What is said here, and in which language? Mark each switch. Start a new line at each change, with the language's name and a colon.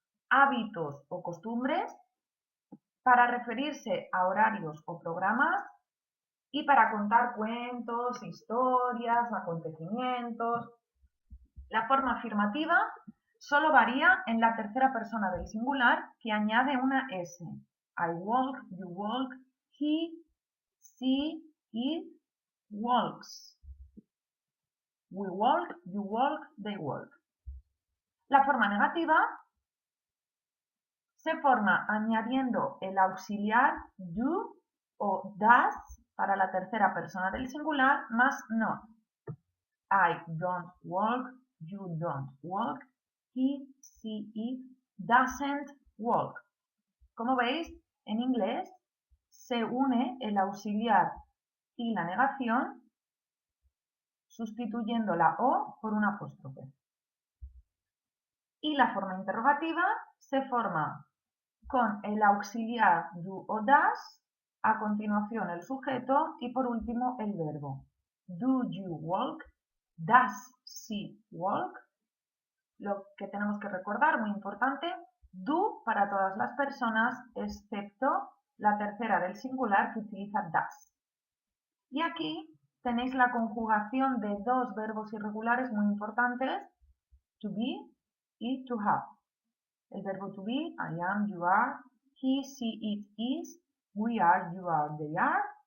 Spanish: Hábitos o costumbres, para referirse a horarios o programas y para contar cuentos, historias, acontecimientos. La forma afirmativa solo varía en la tercera persona del singular, que añade una S.
English: I walk, you walk, he, she, it walks. We walk, you walk, they walk.
Spanish: La forma negativa se forma añadiendo el auxiliar do o does para la tercera persona del singular más not.
English: I don't walk, you don't walk, he, she, it doesn't walk.
Spanish: Como veis, en inglés se une el auxiliar y la negación sustituyendo la O por un apóstrofe. Y la forma interrogativa se forma con el auxiliar do o does, a continuación el sujeto y por último el verbo.
English: Do you walk? Does she walk?
Spanish: Lo que tenemos que recordar, muy importante, do para todas las personas excepto la tercera del singular que utiliza does. Y aquí tenéis la conjugación de dos verbos irregulares muy importantes, to be y to have. El verbo
English: to be, I am, you are, he, she, it is, we are, you are, they are.